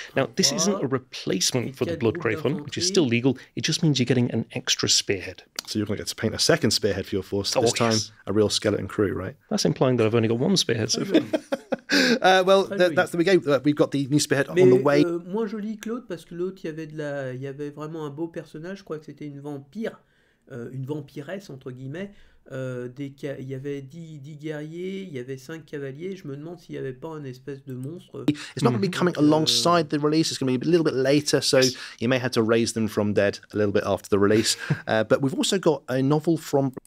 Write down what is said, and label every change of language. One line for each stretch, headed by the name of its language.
English: Now, this isn't a replacement for the Bloodgrave one, which is still legal. It just means you're getting an extra spearhead. So you're going to get to paint a second spearhead for your force, this time a real skeleton crew, right? That's implying that I've only got one spearhead so far. That's the game. We've got the new spearhead on the way.
French: Moins joli que l'autre, parce que l'autre, il y avait vraiment un beau personnage. Je crois que c'était une vampire, une vampiresse, entre guillemets. Il y avait 10 guerriers, il y avait 5 cavaliers. Je me demande s'il n'y avait pas un espèce de monstre.
English: It's not going to be coming alongside the release. It's going to be a little bit later, so you may have to raise them from dead a little bit after the release. But we've also got a novel from